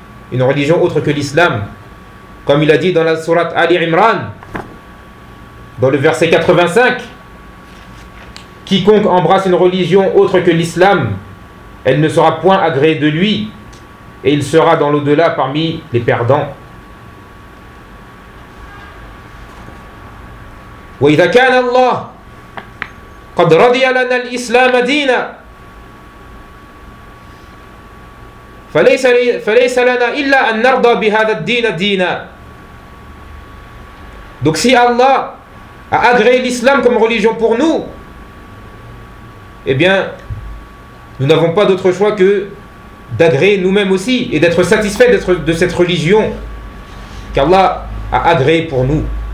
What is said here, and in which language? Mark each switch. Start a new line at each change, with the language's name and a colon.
French: Une religion autre que l'islam. Comme il a dit dans la surat Ali Imran, dans le verset 85: quiconque embrasse une religion autre que l'islam, elle ne sera point agréée de lui, et il sera dans l'au-delà parmi les perdants.
Arabic: وإذا كان الله قد رضي لنا الإسلام دينا فليس لنا إلا أن نرضى بهذا الدين دينا.
French: Donc si Allah a agréé l'islam comme religion pour nous, eh bien, nous n'avons pas d'autre choix que d'agréer nous-mêmes aussi et d'être satisfaits de cette religion qu'Allah a agréé pour nous.